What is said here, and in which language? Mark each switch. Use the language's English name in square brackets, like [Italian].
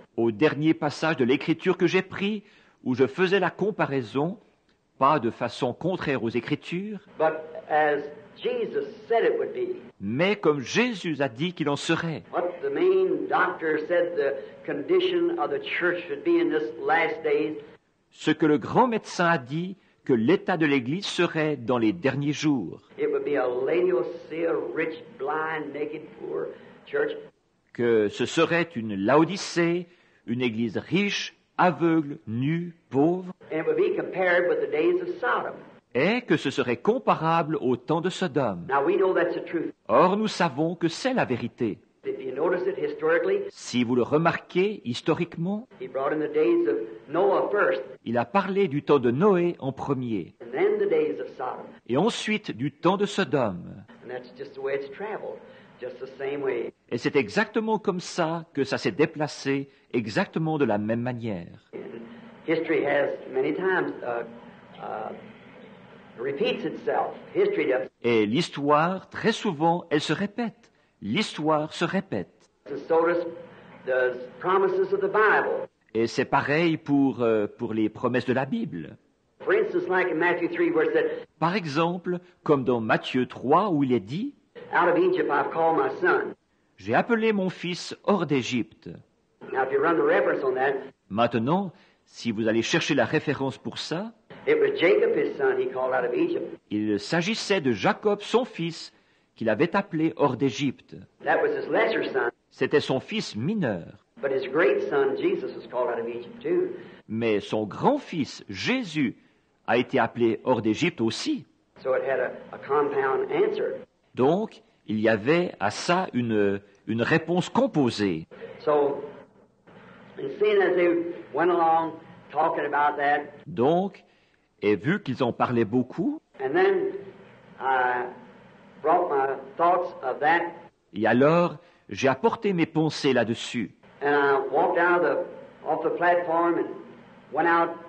[French] au dernier passage de l'Écriture que j'ai pris, où je faisais la comparaison, pas de façon contraire aux Écritures, [English] but as Jesus said it would be. [French] mais comme Jésus a dit qu'il en serait. [English] What the main doctor said the condition of the church should be in this last days. [French] Ce que le grand médecin a dit que l'état de l'Église serait dans les derniers jours, [English] It would be a Laodicea, rich, blind, naked, poor church. [French] que ce serait une Laodicée, une Église riche, aveugle, nue, pauvre, [English] And it would be compared with the days of Sodom. [French] et que ce serait comparable au temps de Sodome. [English] Now we know that's the truth. [French] Or, nous savons que c'est la vérité. [English] If you notice it historically, [French] Si vous le remarquez historiquement, [English] he brought in the days of Noah first, [French] il a parlé du temps de Noé en premier, [English] and then the days of Sodom. [French] et ensuite du temps de Sodome. [English] And that's just the way it's traveled, just the same way. [French] Et c'est exactement comme ça que ça s'est déplacé, exactement de la même manière. [English] And history has many times repeats itself. History does. [French] Et l'histoire, très souvent, elle se répète. L'histoire se répète. [English] And so does the promises of the Bible. [French] Et c'est pareil pour les promesses de la Bible. [English] For instance, like in Matthew 3, where it said, [French] Par exemple, comme dans Matthieu 3, où il est dit [English] "Out of Egypt I've called my son." [French] « J'ai appelé mon fils hors d'Égypte ». [English] Now, if you run the reference on that, [French] Maintenant, si vous allez chercher la référence pour ça, [English] it was Jacob, his son, he called out of Egypt. [French] il s'agissait de Jacob, son fils, qu'il avait appelé hors d'Égypte. [English] That was his lesser son, [French] C'était son fils mineur. [English] but his great son, Jesus, was called out of Egypt too. [French] Mais son grand-fils, Jésus, a été appelé hors d'Égypte aussi. [English] So it had a compound answer. [French] Donc, il y avait à ça une réponse composée. [English] So, and seeing as they went along talking about that, [French] Donc, et vu qu'ils en parlaient beaucoup, [English] and then I brought my thoughts of that, [French] et alors j'ai apporté mes pensées là-dessus. [English] and I walked out off the platform and went out.